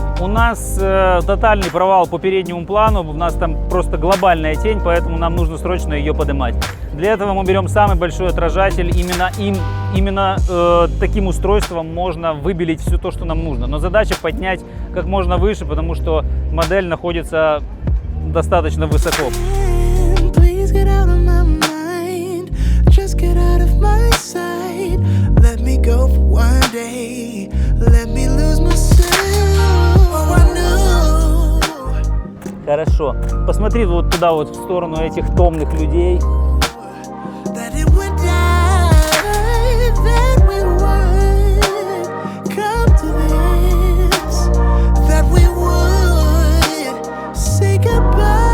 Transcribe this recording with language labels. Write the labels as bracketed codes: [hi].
[ru] У нас тотальный провал по переднему плану, у нас там просто глобальная тень, поэтому нам нужно срочно ее поднимать. Для этого мы берем самый большой отражатель. Именно таким устройством можно выбелить все то, что нам нужно. Но задача поднять как можно выше, потому что модель находится достаточно высоко. [en] Get out of my mind, just get out of my sight. Let me go for one day, let me lose myself. Oh, I knew. [ru] Хорошо. Посмотри вот туда, вот в сторону этих томных людей. [en] That it would die, that we would come to this, that we would say goodbye.